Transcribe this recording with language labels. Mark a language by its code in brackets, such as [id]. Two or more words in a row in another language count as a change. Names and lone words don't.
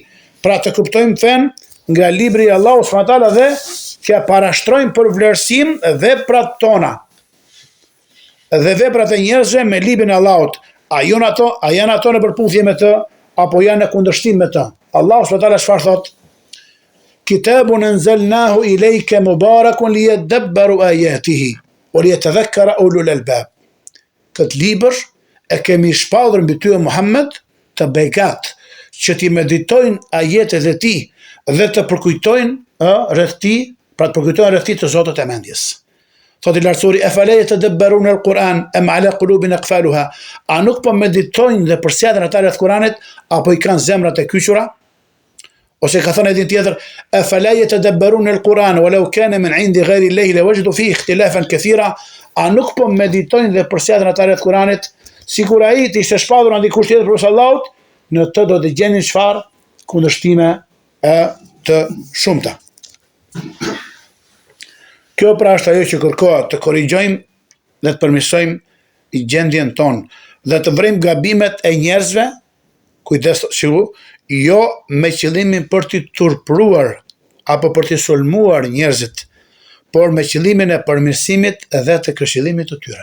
[sq] Pra të kuptojmë fen nga libri i Allahut [ar] سبحانه وتعالى [sq] dhe t'ia parashtrojmë për vlerësim veprat tona dhe veprat e njerëzve me librin e Allahut. A janë ato në përputhje me të apo janë në kundërshtim me të? Allahu [ar] سبحانه وتعالى [sq] çfarë thotë? [ar] "كتاب أنزلناه إليك مبارك ليدبروا آياته وليتذكر أولو الألباب." [sq] Këtë libër e kemi shpallur mbi ty Muhammed të begat, që ti meditojnë ajetet e tij dhe të përkujtojnë rreth tij, pra të përkujtojnë rreth tij të Zotit e mendjes. Thotë i lartësuari: [ar] "أفلا يتدبرون القرآن أم على قلوب أقفالها?" [sq] A nuk po meditojnë dhe përsëritin ata rreth Kuranit apo i kanë zemrat e kyçura? Ose ka thënë edhe tjetër: [ar] "أفلا يتدبرون القرآن ولو كان من عند غير الله لوجدوا فيه اختلافا كثيرا?" [sq] A nuk po meditojnë dhe përsëritin ata rreth Kuranit? Sikur ai të ishte shpallur nga dikush tjetër përveç Allahut, në të do të gjenin çfarë? Kundërshtime të shumta. Kjo pra është ajo që kërkohet, të korrigjojmë dhe të përmirësojmë gjendjen tonë dhe të vrejmë gabimet e njerëzve, kujdes shiu, jo me qëllimin për t'i turpruar apo për t'i sulmuar njerëzit, por me qëllimin e përmirësimit dhe të këshillimit të tyre.